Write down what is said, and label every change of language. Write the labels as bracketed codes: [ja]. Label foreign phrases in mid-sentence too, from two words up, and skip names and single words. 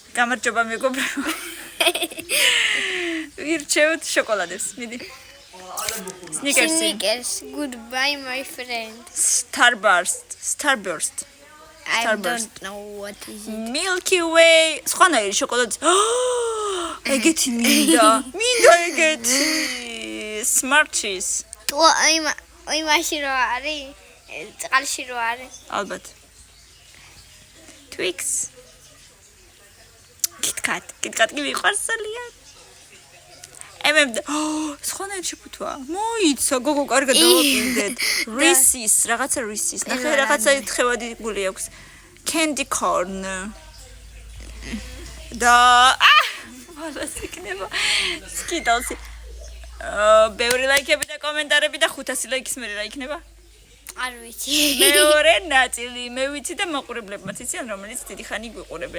[ka] გამარჯობა მეგობრებო. ვირჩევთ შოკოლადებს. მიდი. [en] Snickers. Goodbye, my friend. Starburst. I don't know what is it. Milky Way. [ka] სხვანაირი შოკოლადი. ეგეთი მინდა ეგეთი. [en] Smart cheese. [ka] ой მაშინ რო არის? წყალში რო არის? ალბათ. Twix. KitKat კი მიყვარს ძალიან. სხვანაირი შეფუთვა. მოიცა გოგო კარგად დავაკვირდეთ. Reese's, რაღაცა Reese's. ნახე რაღაცა თხევადი გული აქვს. [en] Candy corn. [ka] და მალას იქნება Skittles. ბევრი ლაიქები და კომენტარები და 500 ლაიქის მერე რა იქნება? არ ვიცი. მეორე ნაწილი მე ვიცი და მაყურებლებმაც იციან რომელიც დიდი ხანი გვიყურებენ.